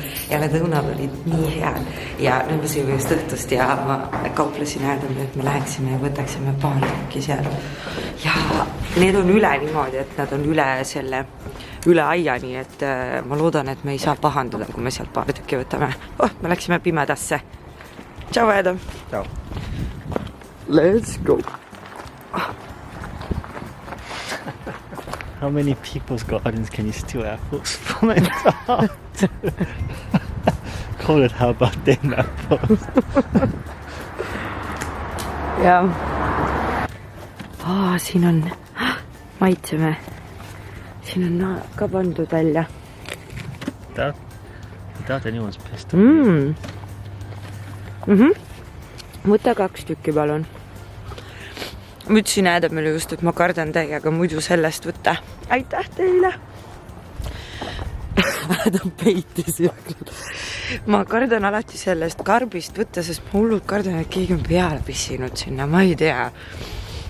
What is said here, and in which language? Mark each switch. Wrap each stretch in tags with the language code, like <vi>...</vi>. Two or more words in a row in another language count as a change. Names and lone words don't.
<et>Ja need õunad olid nii head ja nüüd me sõime just õhtust ja ma kauplesin Adamile, et me läheksime ja võtaksime paar tükki seal. Ja need on üle niimoodi, et nad on üle aia, nii et ma loodan, et me ei saa pahandada, kui me sealt paar tükki võtame. Me läksime pimedasse. Ciao, Adam. Ciao.</et> <en>Let's go. How many people's gardens can you steal apples from? Call it how about them apples?</en> <et>Ja. Siin on, maitseme. Siin on ka pandud välja.</et> <en>Without anyone's pissed.</en> <et>Võta 2 tükki, palun. Ma ütlesin Adamile just, et ma kardan täiega muidu sellest võtta. Aitäh teile! Adam peitis jõglud. Ma kardan alati sellest karbist võtta, sest ma hullult kardan, et keegi on peale pissinud sinna, ma ei tea.</et>